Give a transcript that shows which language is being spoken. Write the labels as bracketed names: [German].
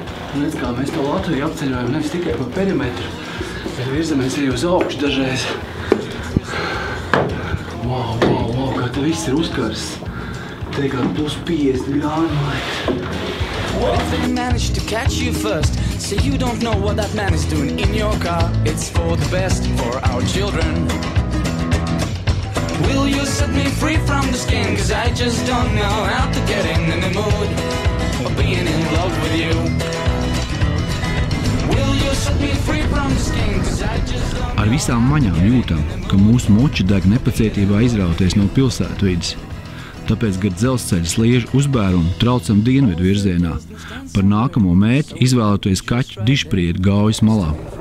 [Latvian] Redz, kā mēs to Latviju apceļojam nevis tikai pa perimetru, bet virzamies arī uz augšu dažreiz. Wow, kā te viss ir uzkars. Te kā plus 50 grādi, man liekas. [English] What if they manage to catch you first? So you don't know what that man is doing in your car. It's for the best, for our children. Will you set me free from the skin? Cause I just don't know how to get in the mood of being in love with you. Will you set me free from the skin? Cause I just don't know. [Latvian] Ar visām maņām jūtam, ka mūsu moči deg nepacietībā izrauties no pilsētvides. Tāpēc, kad dzelzceļa sliežu uzbērumu traucam dienvidu virzienā, par nākamo mērķi izvēloties kaķu dišpriedu Gaujas malā.